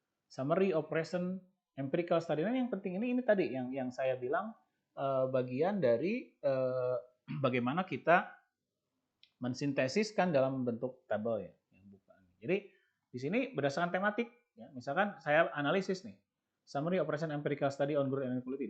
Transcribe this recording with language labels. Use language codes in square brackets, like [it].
[en] Summary of present empirical study. [id] Nah, yang penting ini tadi yang saya bilang bagian dari bagaimana kita mensintesiskan dalam bentuk tabel ya. Jadi di sini berdasarkan tematik. Ya. Misalkan saya analisis nih. [en] Summary of present empirical study on growth and inequality.